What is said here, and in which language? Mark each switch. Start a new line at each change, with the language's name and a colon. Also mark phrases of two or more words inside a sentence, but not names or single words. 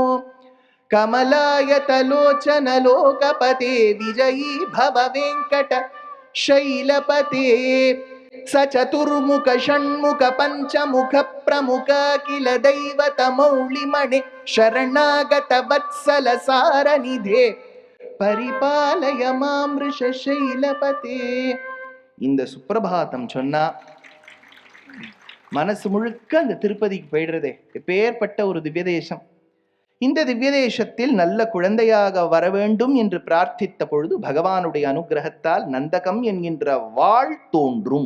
Sanskrit: कमलायतलोचन लोकपते विजयी भव वेंकट शैलपते स चतुर्मुख षण्मुख पंचमुख प्रमुख किल दैवत मौलिमणे शरणागत वत्सल सारनिधे परिपालय मां वृषशैलपते.
Tamil: இந்த சுப்பிரபாதம் சொன்னா மனசு முழுக்க அந்த திருப்பதிக்கு போயிடுறதே. எப்பேற்பட்ட ஒரு திவ்ய தேசம். இந்த திவ்ய தேசத்தில் நல்ல குழந்தையாக வர வேண்டும் என்று பிரார்த்தித்த பொழுது பகவானுடைய அனுகிரகத்தால் நந்தகம் என்கின்ற வாள் தோன்றும்.